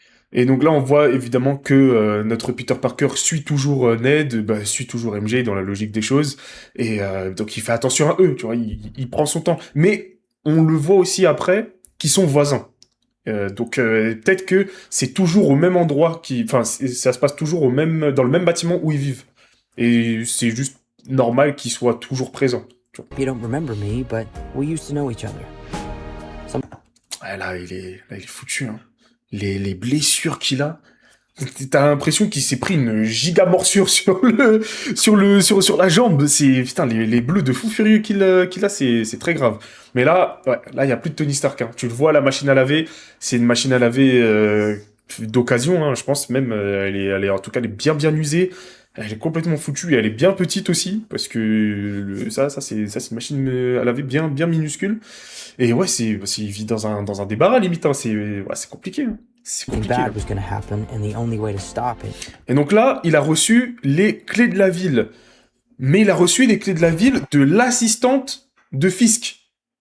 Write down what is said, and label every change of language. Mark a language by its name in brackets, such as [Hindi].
[French] Et donc là, on voit évidemment que notre Peter Parker suit toujours Ned, suit toujours MJ dans la logique des choses, et donc il fait attention à eux, tu vois, il prend son temps. Mais on le voit aussi après qu'ils sont voisins. Donc peut-être que c'est toujours au même endroit, ça se passe toujours dans le même bâtiment où ils vivent. Et c'est juste normal qu'ils soient toujours présents. Tu vois. [English] You don't remember me, but we used to know each other. [French] Ouais, là, il est foutu. Hein. Les blessures qu'il a, t'as l'impression qu'il s'est pris une giga morsure sur la jambe. C'est putain les bleus de fou furieux qu'il a, c'est très grave. Mais là, ouais, là il y a plus de Tony Stark. Hein. Tu le vois, la machine à laver, c'est une machine à laver d'occasion. Hein, je pense même, elle est en tout cas, elle est bien usée. Elle est complètement foutue et elle est bien petite aussi parce que ça c'est une machine à laver bien minuscule. Et ouais, il vit dans un débarras limite. Hein. C'est compliqué. Hein. C'est compliqué. [English] Bad was gonna happen, and the only way to stop it. [French] Et donc là, il a reçu les clés de la ville. Mais il a reçu les clés de la ville de l'assistante de Fisk.